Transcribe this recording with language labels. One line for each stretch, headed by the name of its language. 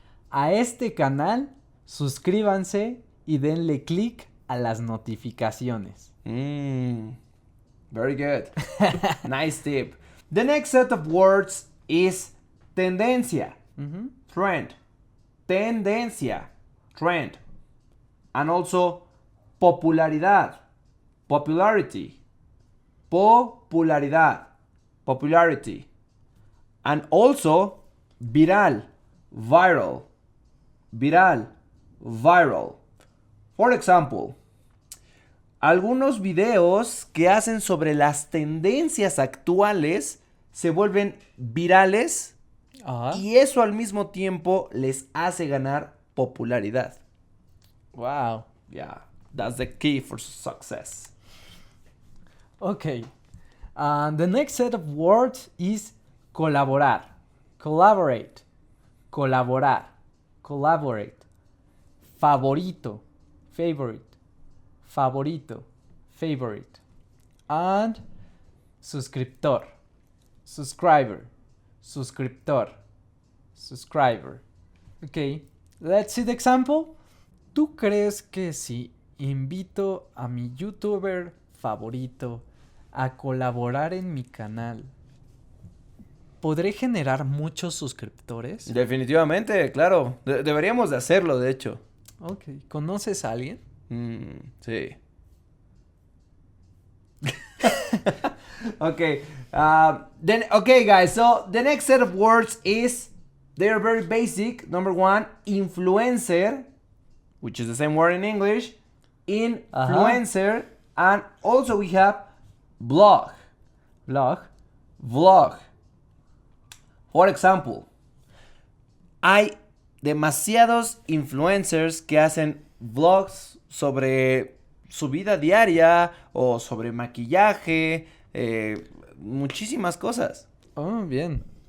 Spanish: A este canal, suscríbanse y denle click a las notificaciones.
English: Very good. Nice tip. The next set of words is tendencia, trend. Tendencia, trend. And also popularidad, popularity. Popularidad, popularity. And also viral, viral. Viral, viral. For example,
Spanish: algunos videos que hacen sobre las tendencias actuales se vuelven virales y eso al mismo tiempo les hace ganar popularidad.
English: Wow. Yeah, that's the key for success. Okay. The next set of words is colaborar, collaborate, colaborar, collaborate, favorito, favorite, favorito, favorite, and suscriptor, subscriber, suscriptor, subscriber. Okay, let's see the example.
Spanish: ¿Tú crees que si invito a mi youtuber favorito a colaborar en mi canal, podré generar muchos suscriptores? Definitivamente, claro. Deberíamos de hacerlo, de hecho. Ok. ¿Conoces a alguien? Sí.
English: Okay. Okay, guys. So the next set of words is they're very basic. Number one, influencer, which is the same word in English. Influencer, and also we have blog, vlog. For example,
Spanish: hay demasiados influencers que hacen vlogs sobre su vida diaria o sobre maquillaje, muchísimas cosas. Oh, bien.